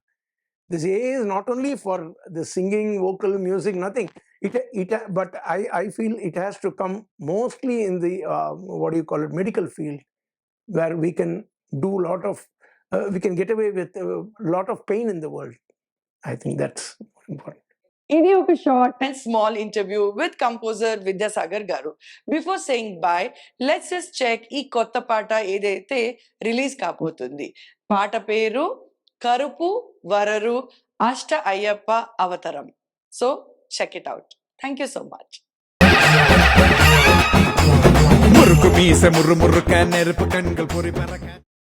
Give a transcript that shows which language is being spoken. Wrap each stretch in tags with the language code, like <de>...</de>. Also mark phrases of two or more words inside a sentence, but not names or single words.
<en>This AI is not only for the singing, vocal, music, nothing. But I feel it has to come mostly in the, what do you call it, medical field, where we can do a lot of, we can get away with a lot of pain in the world. I think that's important.</en> <te>ఇది ఒక</te> <en>short and small interview with composer</en> <te>విద్యాసాగర్ గారు.</te> <en>before saying bye, let's just check</en> <te>ఈ కొత్త పాట ఏదైతే రిలీజ్ కాబోతుంది. పాట పేరు కరుపు వరరు అష్ట అయ్యప్ప అవతారం.</te> <en>so check it out. thank you so much.</en> <ta>முறுக்கு மீச முறு முறுக்க நெருப்பு கண்கள் பொறி பறக்க</ta>